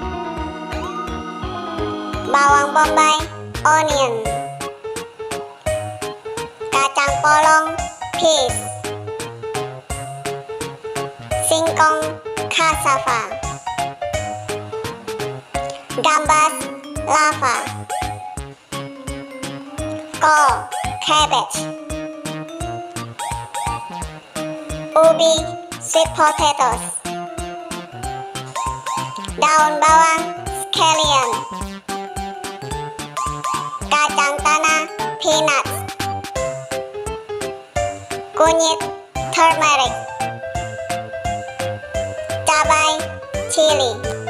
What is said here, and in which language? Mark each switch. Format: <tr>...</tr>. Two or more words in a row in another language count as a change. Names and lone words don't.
<id>bawang bombay, onion, kacang polong, peas, singkong, cassava, gambas, lava, kol, cabbage, ubi,</id> <en>sweet potatoes,</en> <id>daun bawang, scallion, kacang tanah, peanuts, kunyit, turmeric, cabai, chili.</id>